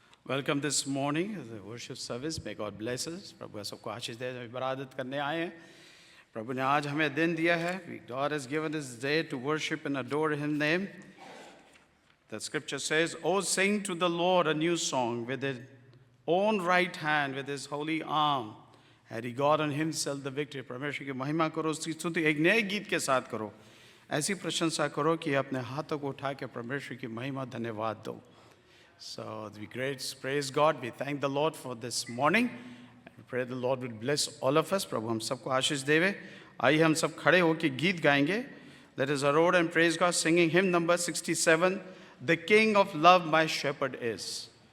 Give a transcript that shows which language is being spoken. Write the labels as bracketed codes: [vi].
[en] Welcome this morning as a worship service. May God bless us. [hi] प्रभु सबको आशीष दे. हम इबादत करने आए हैं. प्रभु ने आज हमें दिन दिया है. [en] God has given us this day to worship and adore His name. The scripture says, "Oh, sing to the Lord a new song. With His own right hand, with His holy arm, had He gotten Himself the victory." [hi] परमेश्वर की महिमा करो, उसकी स्तुति एक नए गीत के साथ करो. ऐसी प्रशंसा करो कि अपने हाथों को उठा के परमेश्वर की महिमा धन्यवाद दो. [en] So we praise God. We thank the Lord for this morning. We pray the Lord will bless all of us. [hi] प्रभु हम सबको आशीष देवे. आइए हम सब खड़े होकर गीत गाएंगे. [en] Let us adore and praise God, singing hymn number 67, "The King of Love my Shepherd is."